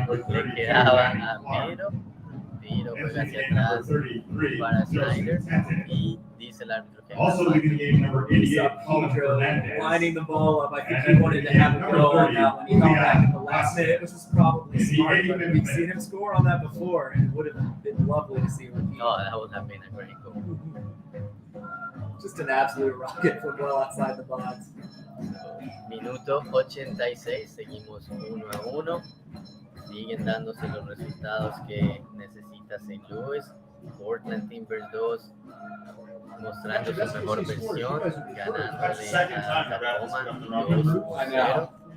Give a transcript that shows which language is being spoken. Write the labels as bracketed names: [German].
[Spanish] Le quedaba a Miro juega hacia atrás para Snyder y dice el árbitro que [English] Also leading the game, number 88, Colin Fernandez. Lining the ball up. I think he wanted to have a go on that one. He got back at the last minute, which was probably smart. But we've seen him score on that before, and it would have been lovely to see a repeat. Oh, that would have been a great goal. Just an absolute rocket from well outside the box. [Spanish] Minuto 86, seguimos 1-1. siguen dándose los resultados que necesita St. Louis. Portland Timbers 2 mostrando su mejor versión, ganándole a Tacoma 2-0.